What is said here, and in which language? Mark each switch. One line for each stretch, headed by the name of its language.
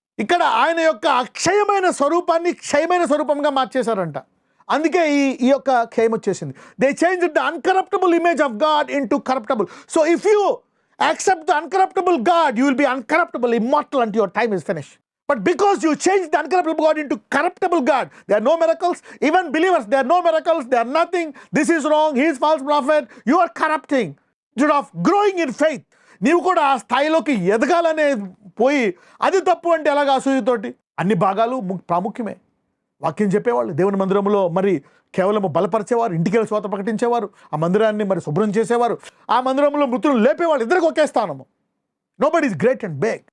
Telugu: ఇక్కడ ఆయన యొక్క అక్షయమైన స్వరూపాన్ని క్షయమైన స్వరూపంగా మార్చేశారంట. అందుకే ఈ యొక్క క్షయం వచ్చేసింది.
English: They change the uncorruptible image of God into corruptible. So if you accept the uncorruptible God, you will be uncorruptible, immortal until your time is finish. But because you changed the uncorruptible God into corruptible God, there are no miracles. Even believers, there are no miracles. They are nothing. This is wrong. He is false prophet. You are corrupting. Instead of growing in faith,
Telugu: నీవు కూడా ఆ స్థాయిలోకి ఎదగాలనే పోయి అది తప్పు అంటే ఎలాగ అసూయతోటి. అన్ని భాగాలు ప్రాముఖ్యమే. వాక్యం చెప్పేవాళ్ళు దేవుని మందిరంలో మరి కేవలం బలపరిచేవారు, ఇంటికి వెళ్ళి స్వాత ప్రకటించేవారు, ఆ మందిరాన్ని మరి శుభ్రం చేసేవారు, ఆ మందిరంలో మృతులు లేపేవాళ్ళు. ఇద్దరికి ఒకే స్థానము.
English: Nobody is great and big.